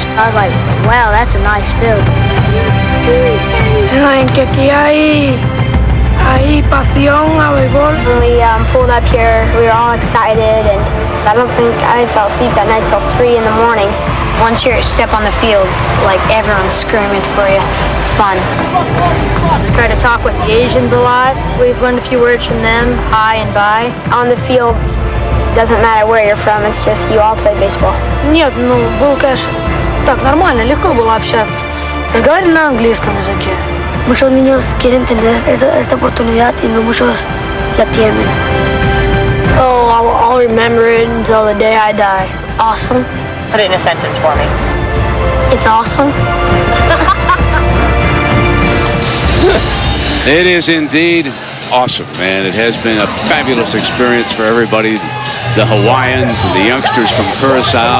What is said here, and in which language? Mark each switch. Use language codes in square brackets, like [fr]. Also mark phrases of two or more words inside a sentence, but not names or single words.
[en] I was like, wow, that's a nice field. When we pulled up here, we were all excited, and I don't think I fell asleep that night till 3 in the morning. Once you step on the field, like everyone's screaming for you. It's fun. Try to talk with the Asians a lot. We've learned a few words from them, hi and bye. On the field, doesn't matter where you're from, it's just you all play baseball. [ru] Нет, ну, был, конечно, так, нормально, легко было общаться. Разговаривали на английском языке. [es] Muchos niños quieren tener esta oportunidad y no muchos la tienen. [en] Oh, I'll remember it until the day I die. Awesome. Put it in a sentence for me. It's awesome. It is indeed awesome, man. It has been a fabulous experience for everybody. The Hawaiians and the youngsters from Curacao.